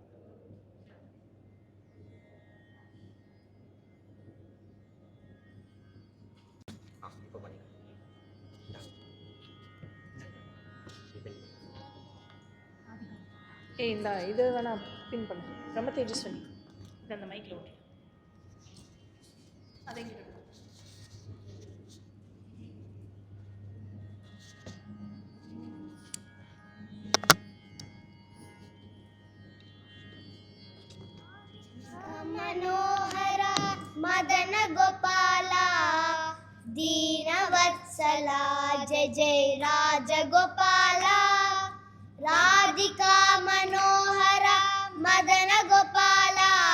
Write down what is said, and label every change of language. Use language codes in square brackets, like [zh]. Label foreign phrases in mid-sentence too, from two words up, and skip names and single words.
[ta] இந்த இது வேணா பின் பண்ணு. ரொம்ப தேஜஸ்வனி இது அந்த மைக்கில் ஓட்டி அதை கிட்ட [sa] मनोहर मदन गोपाला दीनवत्सला जय जय राजगोपाला राधिका मनोहर मदन गोपाला